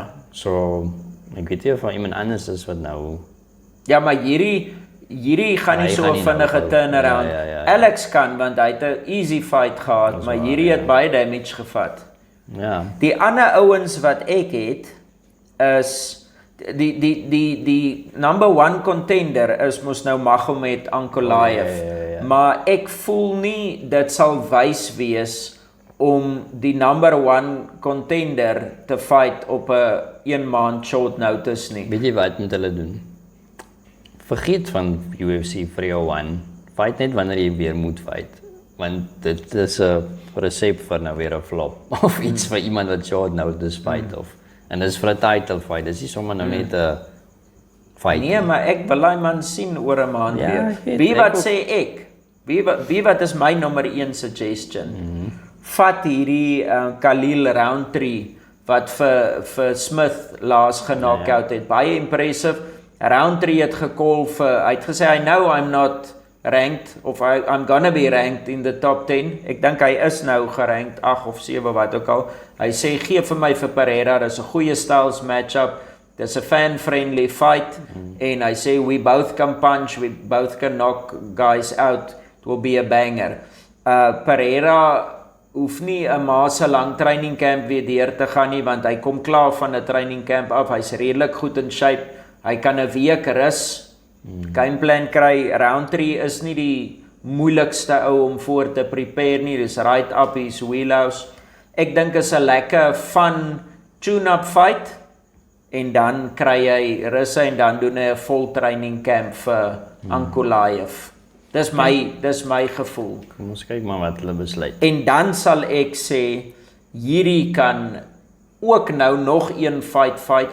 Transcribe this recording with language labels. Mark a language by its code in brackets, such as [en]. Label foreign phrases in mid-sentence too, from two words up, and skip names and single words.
[af] So, ek weet nie of iemand anders is wat nou... Ja, maar hierdie gaan nie so 'n vinnige turnaround. Alex kan, want hy het 'n [en] easy fight [af] gehad, maar hierdie het baie damage gevat. Ja. Die ander ouens wat ek het, is... Die [en] number 1 contender [af] is mos nou Magomed Ankalaev. Maar ek voel nie, dit sal wys wees om die [en] number 1 contender [af] te fight op 'n 1 maand [en] short notice [af] nie. Weet jy wat moet hulle doen? Vergeet van UFC 301. Fight net wanneer jy weer moet fight. Want dit is 'n resep vir nou weer 'n flop. Of iets vir iemand wat [en] short notice fight [af] of. En dis vir 'n [en] title fight. [af] Dis nie sommer nou net 'n fight. Nee, maar ek wil hy man sien oor 'n maand weer. Wie wat sê ek? Wie wat is my nummer 1 suggestion? Vat hierdie Khalil Roundtree wat vir Smith laas geknockout het. Baie impressive. Roundtree het gecall vir, hy het gesê, [en] I know I'm not ranked, of I'm gonna be ranked in the top 10. [af] Ek dink hy is nou gerankt 8 of 7, wat ook al. Hy sê, gee vir my vir Pereira, dis 'n goeie [en] styles matchup, [af] dis 'n [en] fan-friendly fight, [af] en hy sê, [en] we both can punch, we both can knock guys out, it will be a banger. [af] Pereira hoef nie 'n maase lang [en] training camp [af] weer deur te gaan nie, want hy kom klaar van 'n [en] training camp [af] af, hy's redelik goed [en] in shape, [af] hy kan 'n week rus, gameplan kry. Roundtree is nie die moeilikste ou om voor te prepare nie, dis [en] right up his wheelhouse. [af] Ek dink is 'n lekker [en] fun tune-up fight, [af] en dan kry hy russe, en dan doen hy 'n vol [en] training camp [af] vir Ankalaev. Dis my gevoel. Kom ons kyk maar wat hulle besluit. En dan sal ek sê, hierdie kan ook nou nog een fight.